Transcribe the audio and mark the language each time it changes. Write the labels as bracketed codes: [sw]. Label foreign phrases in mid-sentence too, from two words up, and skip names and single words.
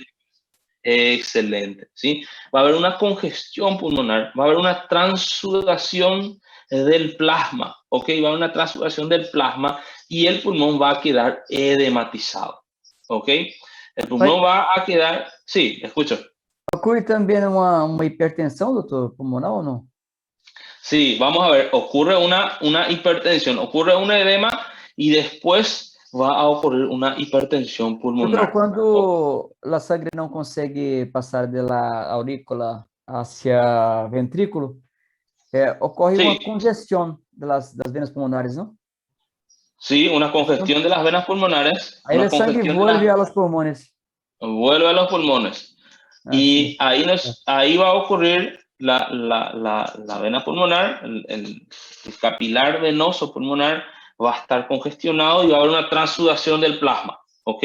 [es] cardíaca? Excelente, ¿sí? Va a haber una congestión pulmonar, va a haber una transsudación del plasma, ¿ok? Va a haber una transsudación del plasma y el pulmón va a quedar edematizado, ¿ok? El pulmón [pt] Vai, [es] va a quedar, sí, escucho. [pt] ocorre também uma hipertensão, doutor, pulmonar ou não? [es] Sí, vamos a ver, ocurre una hipertensión, ocurre un edema y después va a ocurrir una hipertensión [pt] Doutor, [es] pulmonar. [pt] quando a sangue não consegue passar da aurícula hacia ventrículo, ocorre uma [es] Sí, [pt] congestão das venas pulmonares, não? [es] sí, una congestión de las venas pulmonares, [pt] Aí [es] una [pt] o sangue [es] congestión de vuelve las, a los pulmones. vuelve a los pulmones. [pt] Assim. [es] Y ahí va a ocurrir la vena pulmonar, el capilar venoso pulmonar va a estar congestionado y va a haber una transsudación del plasma, ¿ok?